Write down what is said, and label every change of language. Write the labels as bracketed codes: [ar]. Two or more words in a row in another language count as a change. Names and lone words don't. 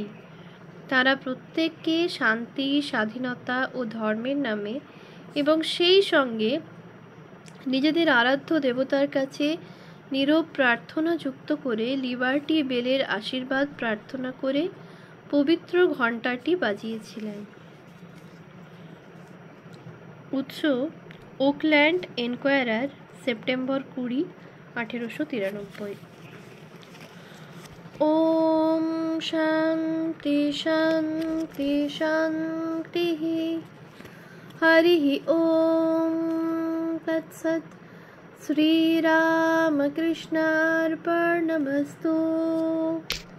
[bn] তারা প্রত্যেককে শান্তি, স্বাধীনতা ও ধর্মের নামে এবং সেই সঙ্গে নিজেদের আরাধ্য দেবতার কাছে নীরব প্রার্থনা যুক্ত করে লিবার্টি বেলের আশীর্বাদ প্রার্থনা করে পবিত্র ঘণ্টাটি বাজিয়েছিলেন। উৎস ওকল্যান্ড এনকোয়ারার, সেপ্টেম্বর 20, 1893। [sa] ওম शांति शांति शांतिः। हरिः ओम तत्सत्। श्रीरामकृष्णार्पणमस्तु।